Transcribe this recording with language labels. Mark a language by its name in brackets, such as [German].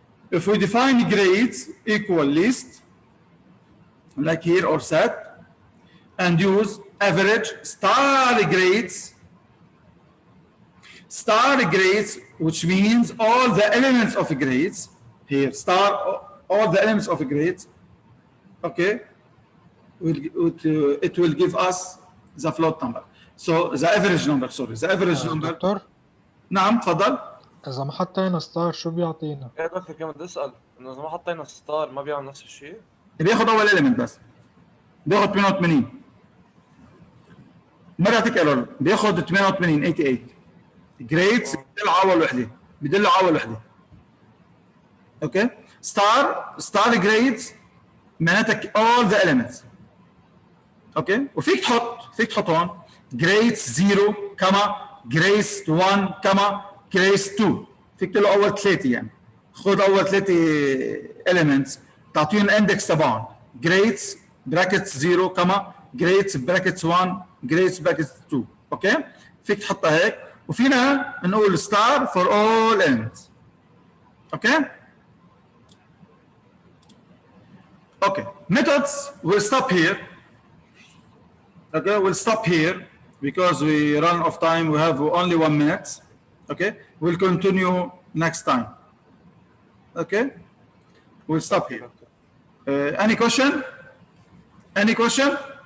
[English] If we define grades equal list, like here, or set, and use average star grades, which means all the elements of grades, here, star, all the elements of grades, okay, it will give us the float number. So the average number, sorry, the average number. [Arabic] دكتور نعم تفضل. إذا ما حطينا ستار شو بيعطينا؟ ايه دكتور كمان بدي اسال انه اذا ما حطينا ستار ما بيعمل نفس الشيء؟ بياخد اول element بس، بياخد 88 ما بيعطيك ايرور، بياخد 88 جريدز بدل اول وحده، بدل اول وحده. اوكي، ستار جريدز معناتها all the elements. اوكي، وفيك تحط هون جريدز 0 كما جريدز 1 كما جريدز 2، فيك تقول له اول ثلاثه، يعني خذ اول ثلاثه elements تعطيهم الاندكس تبعهم، جريدز براكتس 0 كما جريدز براكتس 1 جريدز براكتس 2. اوكي، فيك تحطها هيك، وفينا نقول ستار for all elements. اوكي. [English] Okay, methods will stop here. Okay, we'll stop here because we run out of time. We have only 1 minute. Okay, we'll continue next time. Okay, we'll stop here. Any question? Any question?